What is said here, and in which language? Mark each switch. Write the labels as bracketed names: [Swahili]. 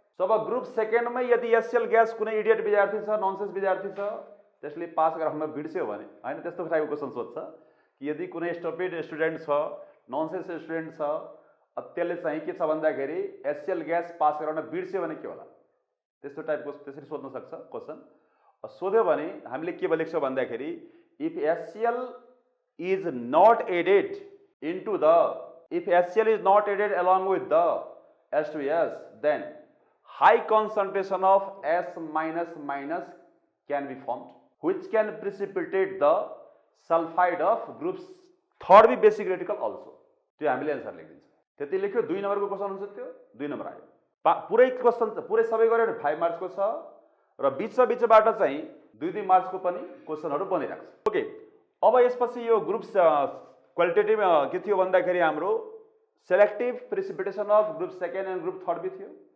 [Nepali] अब ग्रुप सेकेन्डमै यदि HCl gas कुनै इडियट विद्यार्थी छ, ननसेन्स विद्यार्थी छ, त्यसले पास गराउन बिर्स्यो भने, हैन त्यस्तो टाइपको क्वेसन सोध्छ कि यदि कुनै स्टुपिड स्टुडेन्ट छ, ननसेन्स स्टुडेन्ट छ, त्यसले चाहिँ के छ भन्दाखेरि HCl ग्यास पास गराउन बिर्स्यो भने के होला? त्यस्तो टाइपको त्यसरी सोध्न सक्छ क्वेसन। सोध्यो भने हामीले के लेख्छौँ भन्दाखेरि [English] If HCl is not added into if HCl is not added along with the H2S, then high concentration of S- can be formed, which can precipitate the sulfide of groups third B basic radical also. [Nepali] त्यो हामीले answer लेखिदिन्छ। त्यति लेख्यो। 2 नम्बरको question हुन्छ त्यो 2 number आयो। पुरै question पुरै सबै गर्यो भने 5 मार्क्सको छ र बीचबाट चाहिँ 2 मार्क्सको पनि क्वेसनहरू बनिरहेको छ। ओके, अब यसपछि यो ग्रुप क्वालिटेटिभ के थियो भन्दाखेरि हाम्रो selective precipitation of group second and group third be थियो।